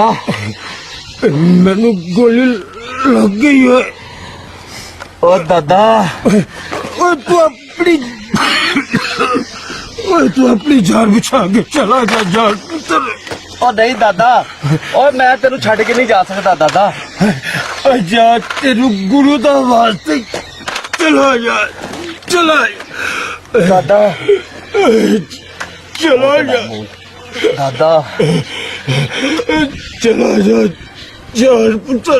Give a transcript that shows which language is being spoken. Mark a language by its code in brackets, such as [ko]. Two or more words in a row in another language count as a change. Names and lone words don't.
[pa] ਮੈਨੂੰ ਗੋਲੀ ਲੱਗ ਗਈ ਹੈ। ਓ ਦਾਦਾ ਓਏ ਤੂੰ ਆਪਣੀ ਜਾਨ ਬਚਾ ਕੇ ਚਲਾ ਜਾ ਜਾਨ ਪੁੱਤਰ। ਓ ਨਹੀਂ ਦਾਦਾ, ਓਏ ਮੈਂ ਤੈਨੂੰ ਛੱਡ ਕੇ ਨਹੀਂ ਜਾ ਸਕਦਾ ਦਾਦਾ। ਜਾ ਤੈਨੂੰ ਗੁਰੂ ਦਾ ਵਾਸਤੇ ਚਲਾ ਜਾ, ਚਲਾ ਜਾ ਦਾਦਾ ਚਲਾ ਜਾ ਦਾਦਾ ਚਲਾ ਜਾ ਜਾਨ ਪੁੱਤਰ।